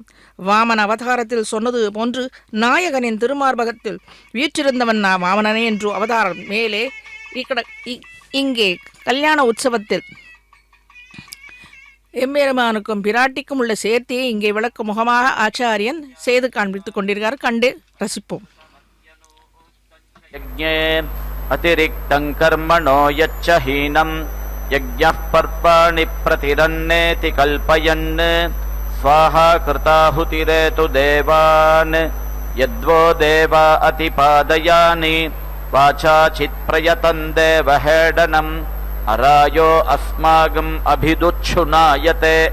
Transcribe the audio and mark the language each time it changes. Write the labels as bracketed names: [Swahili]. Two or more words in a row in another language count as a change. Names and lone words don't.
[Tamil] வாமன அவதாரத்தில் சொன்னது போன்று நாயகனின் திருமார்பகத்தில் வீற்றிருந்தவன் வாமனனே என்று அவதாரம். மேலே இங்கே கல்யாண உற்சவத்தில் எம்பெருமானுக்கும் பிராட்டிக்கும் உள்ள சேர்த்தியை இங்கே விளக்கும் முகமாக ஆச்சாரியன் செய்து காண்பித்துக் கொண்டிருக்கார். கண்டு ரசிப்போம். [Sanskrit] यज्ञे अतिरिक्तं कर्मणो यच्च हीनं यज्ञः पर्पाणि प्रतिरन्नेति कल्पयन् स्वाहा कृताहुतिरेतु देवान् यद्वो देवा अतिपादयानि वाचा चित्प्रयतं देवहेडनम् अरायो अस्माकम् अभिदुच्छुनायते